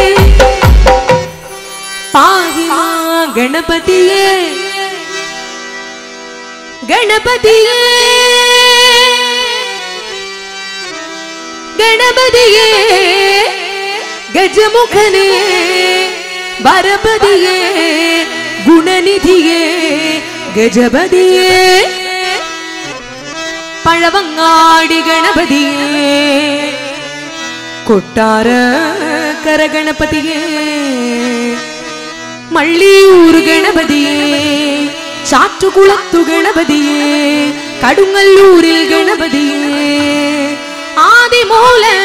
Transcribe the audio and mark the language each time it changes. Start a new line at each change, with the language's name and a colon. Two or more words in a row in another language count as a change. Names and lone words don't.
Sanskrit: पाहि मां
Malayalam: ഗണപതിയേ ഗണപതിയേ ഗണപതിയേ ഗജമുഖനേ വരപതിയേ ഗുണനിധിയേ ഗജപതിയേ പഴവങ്ങാടി ഗണപതിയേ കൊട്ടാരക്കര ഗണപതിയേ മള്ളിയൂർ ഗണപതിയേ ചാറ്റുകുളത്തു ഗണപതിയേ കടുങ്ങല്ലൂരിൽ ഗണപതിയേ ആദിമൂല